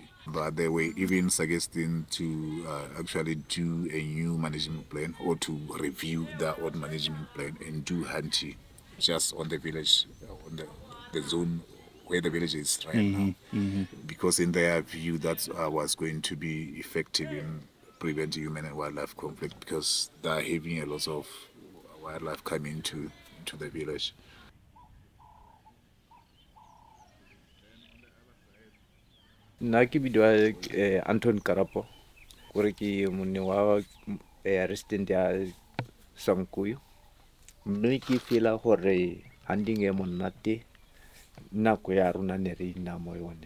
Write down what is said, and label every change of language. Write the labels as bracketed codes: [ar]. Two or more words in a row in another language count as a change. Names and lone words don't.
[en] But they were even suggesting to actually do a new management plan or to review the old management plan and do hunting just on the village, on the zone where the village is right now. Mm-hmm. Because in their view, that was going to be effective in preventing human and wildlife conflict, because they're having a lot of wildlife coming into the village. [tn] Nna ke bidwa Anton Karapo gore ke mone wa resident ya Sankuyu, mme ke fela gore hunting e monate nako ya rona ne re ina mo yone.